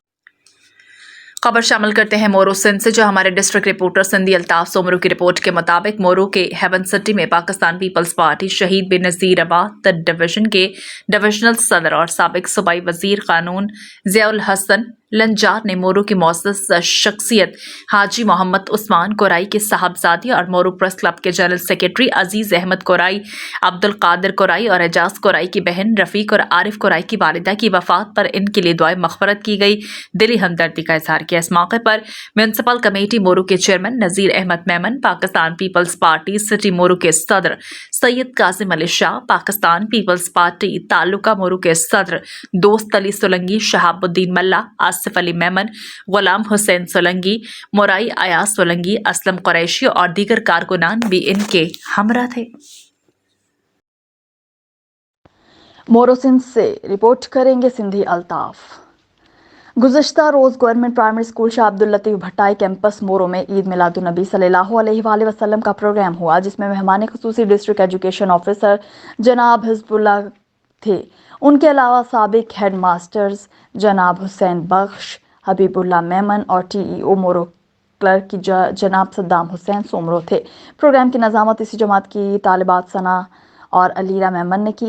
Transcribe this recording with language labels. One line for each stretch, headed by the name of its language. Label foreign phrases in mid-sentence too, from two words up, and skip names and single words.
Urdu: خبر شامل کرتے ہیں مورو سندھ سے، جو ہمارے
English: district reporter
Urdu: سندھی الطاف سومرو کی رپورٹ کے مطابق مورو کے ہیون سٹی میں پاکستان پیپلز پارٹی شہید بینظیر آباد ڈویژن کے ڈویژنل صدر اور سابق صوبائی وزیر قانون ضیاء الحسن لنجار نے مورو کی موسس شخصیت حاجی محمد عثمان کورائی کے صاحبزادی اور مورو پریس کلب کے
English: general secretary
Urdu: عزیز احمد کورائی، عبدالقادر کورائی اور اعجاز کورائی کی بہن رفیق اور عارف کورائی کی والدہ کی وفات پر ان کے لیے دعائے مغفرت کی گئی. دلی ہمدردی کا اظہار کیا. اس موقع پر میونسپل کمیٹی مورو کے چیئرمین نذیر احمد میمن، پاکستان پیپلز پارٹی سٹی مورو کے صدر سید قاسم علی شاہ، پاکستان پیپلز پارٹی تعلقہ مورو کے صدر دوست علی سولنگی، شہاب الدین ملا، آصف علی میمن، غلام حسین سولنگی، مورائی ایاز سولنگی، اسلم قریشی اور دیگر کارکنان بھی ان کے ہمراہ تھے. مورو سندھ سے رپورٹ کریں گے سندھی الطاف. گزشتہ روز گورنمنٹ پرائمری اسکول شاہ عبداللطیف بھٹائی کیمپس مورو میں عید میلاد النبی
Arabic: صلى الله عليه وسلم
Urdu: کا پروگرام ہوا، جس میں مہمان خصوصی
English: district education officer
Urdu: جناب حزب اللہ تھے. ان کے علاوہ سابق
English: head masters
Urdu: جناب حسین بخش، حبیب اللہ میمن اور TEO مورو کلرک کی جناب صدام حسین سومرو تھے. پروگرام کی نظامت اسی جماعت کی طالبات ثنا اور الیرا میمن نے کی.